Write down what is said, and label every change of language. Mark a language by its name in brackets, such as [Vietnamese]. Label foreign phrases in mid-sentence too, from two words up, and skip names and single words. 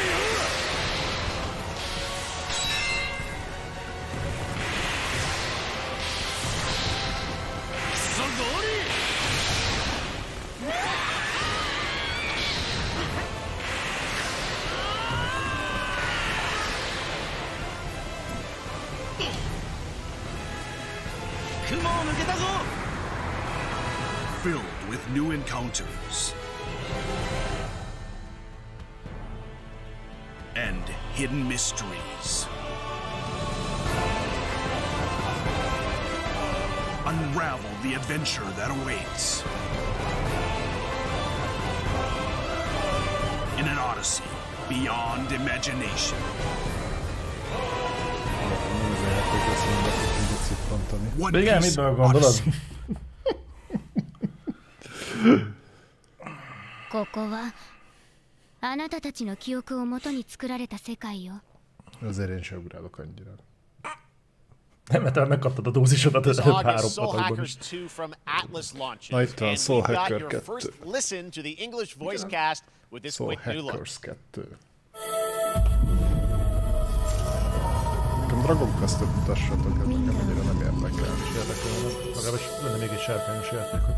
[Japanese] そごり。雲を抜けたぞ。 [English] Filled with new encounters and hidden mysteries. Unravel the adventure that awaits in an odyssey beyond imagination. One Piece Odyssey. [Japanese] ここはあなたたちの記憶をもとに作られた世界よ。 [Hungarian] Azért én sem ugrálok annyira. Nem, mert megkaptad a dózisodat az előbb 3 patakban is. Na itt van Soul Hacker 2. Soul Hackers 2. Nekem Dragon Quest-et mutassatok, ez nekem annyira nem érdekel. És érdekel, legalábbis lenne még egy sárkányos játékot.